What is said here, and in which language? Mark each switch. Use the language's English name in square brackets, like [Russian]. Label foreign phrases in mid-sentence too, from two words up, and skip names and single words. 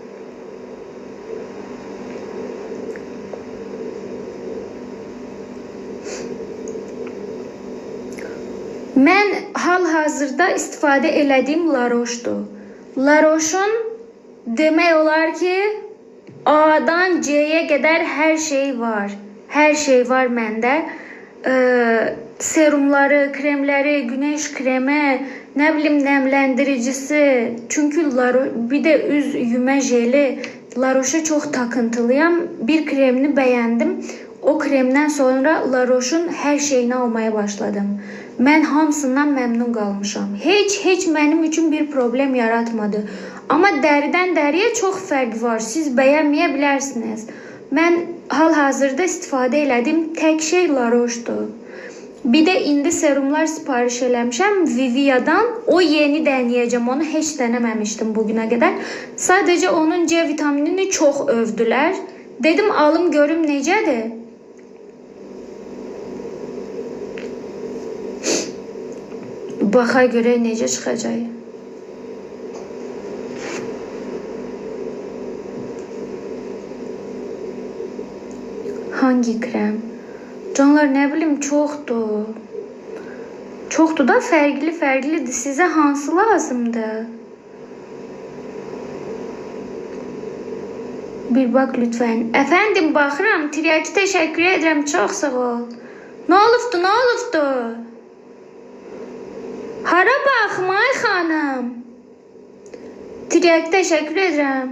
[Azerbaijani] Mən hal-hazırda istifadə elədiyim La Roche'dur. La Roche'un demək olar ki, A'dan C'ye qədər hər şey var. Hər şey var məndə. Serumları, [Turkish] kremleri, güneş kremi, ne bileyim nemlendiricisi. Çünkü bir de [Azerbaijani] üz yüme jeli. [Turkish] La Roche'a çok takıntılıyım. Bir kremini beğendim. O kremden sonra La Roche'un her şeyini almaya başladım. Ben hamısından memnun kalmışam. Hiç benim için bir problem yaratmadı. Ama deriden deriye çok fark var. Siz beğenmeyebilirsiniz. [Azerbaijani] Ben hal-hazırda istifadə elədim tek şey La Roche'dur. Bir de indi serumlar sipariş eləmişəm Vivia'dan. [Turkish] O yeni deneyeceğim. Onu hiç denememiştim bugüne kadar. Sadece onun C vitaminini çok övdüler. [Azerbaijani] Dedim alım görüm necədir. Baxa görə necə çıxacaq. [Turkish] Hangi krem? [Azerbaijani] Canlar ne bileyim çoxdur. Çoxdur da fərqlidir. Sizə hansı lazımdır? [Turkish] Bir bak lütfen. [Azerbaijani] Efendim baxıram. [Turkish] Tiryaki teşekkür ederim. Çok sağ ol. [Azerbaijani] Ne olubdu? Hara baxmay xanım. [Turkish] Tiryaki teşekkür ederim.